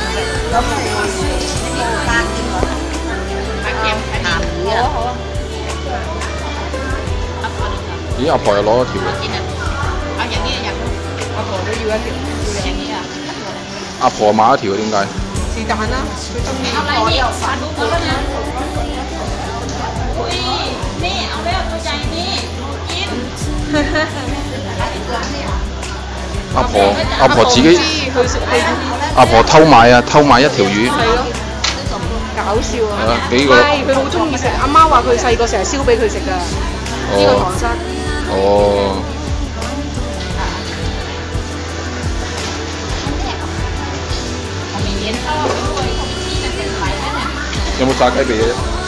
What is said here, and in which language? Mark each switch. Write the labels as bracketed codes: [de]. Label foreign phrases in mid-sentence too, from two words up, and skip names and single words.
[yue] 咁單啲喎。鹹魚啊！好啊。咦？阿婆又攞咗條嘅。阿婆都要一條，要兩條。阿婆買一條點解？燒是但啦，佢中意我又發到佢啦。 [th] อุ้ยนี่เอาแล้วตัวใหญ่นี่กิน [yue] 阿婆自己阿婆偷買啊，偷買一條魚。係咯，搞笑啊！係啊，幾個。係佢好中意食，阿媽話佢細個成日燒俾佢食㗎。呢個唐山。哦。有冇炸雞髀咧？